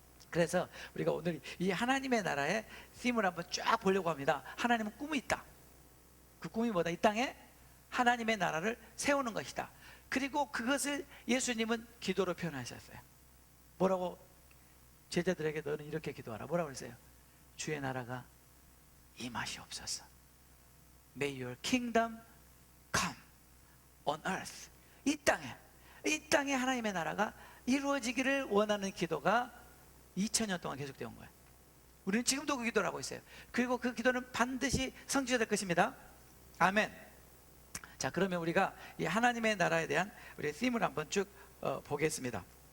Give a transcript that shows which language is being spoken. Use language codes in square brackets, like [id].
[ko] 그래서 우리가 오늘 이 하나님의 나라의 팀을 한번 쫙 보려고 합니다. 하나님은 꿈이 있다. 그 꿈이 뭐다? 이 땅에 하나님의 나라를 세우는 것이다. 그리고 그것을 예수님은 기도로 표현하셨어요. 뭐라고? 제자들에게 너는 이렇게 기도하라. 뭐라고 그랬어요? 주의 나라가 임하시옵소서. [en] May your kingdom come on earth. [ko] 이 땅에 하나님의 나라가 이루어지기를 원하는 기도가 2000년 동안 계속되어 온 거예요. 우리는 지금도 그 기도를 하고 있어요. 그리고 그 기도는 반드시 성취될 것입니다. 아멘. 자, 그러면 우리가 이 하나님의 나라에 대한 우리의 팀을 한번 쭉 보겠습니다.